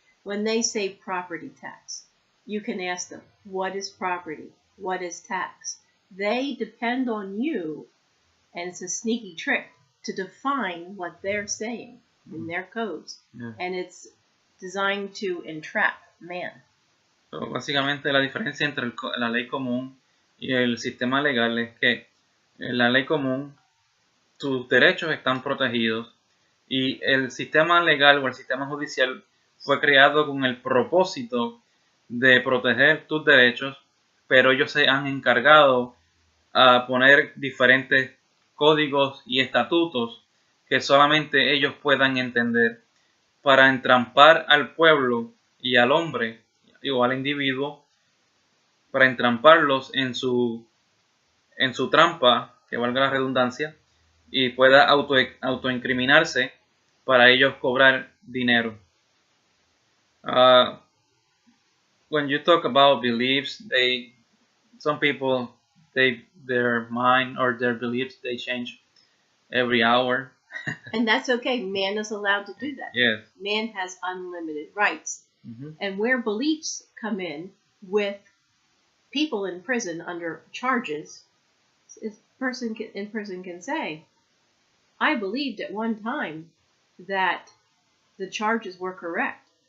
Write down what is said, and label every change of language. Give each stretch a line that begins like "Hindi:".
English: When they say property tax, you can ask them, what is property? What is tax? They depend on you, and it's a sneaky trick, to define what they're saying in their codes. And it's designed to entrap man.
Spanish: So, básicamente la diferencia entre la ley común y el sistema legal es que en la ley común tus derechos están protegidos y el sistema legal o el sistema judicial fue creado con el propósito de proteger tus derechos, pero ellos se han encargado a poner diferentes códigos y estatutos que solamente ellos puedan entender para entrampar al pueblo y al hombre o al individuo, para entramparlos en su trampa, que valga la redundancia, y pueda autoincriminarse para ellos cobrar dinero.
English: When you talk about beliefs, some people, their mind or their beliefs, they change every hour. And that's okay. Man is allowed to do that. Yes. Man has unlimited rights. And where beliefs come in with people in prison under charges, a person in prison can say, I believed at one time that the charges were correct.